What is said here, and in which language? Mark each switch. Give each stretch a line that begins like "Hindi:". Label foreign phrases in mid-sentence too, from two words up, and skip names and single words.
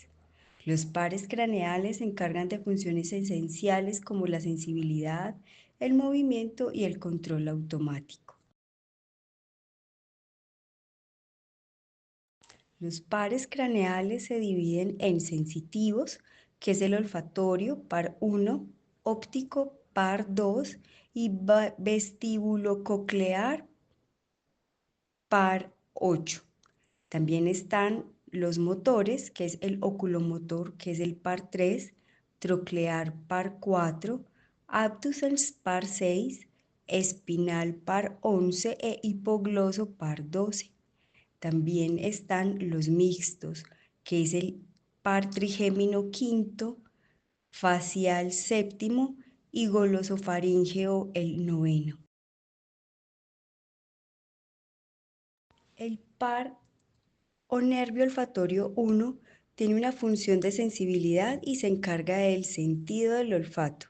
Spanish: Los pares craneales se encargan de funciones esenciales como la sensibilidad, el movimiento y el control automático. Los pares craneales se dividen en sensitivos, que es el olfatorio, par 1, óptico, par 2 y vestíbulo-coclear, par 8. También están los motores, que es el oculomotor, que es el par 3, troclear par 4, abducens par 6, espinal par 11 e hipogloso par 12. También están los mixtos, que es el par trigémino quinto, facial séptimo y golosofaríngeo el noveno. El par o nervio olfatorio 1 tiene una función de sensibilidad y se encarga del sentido del olfato.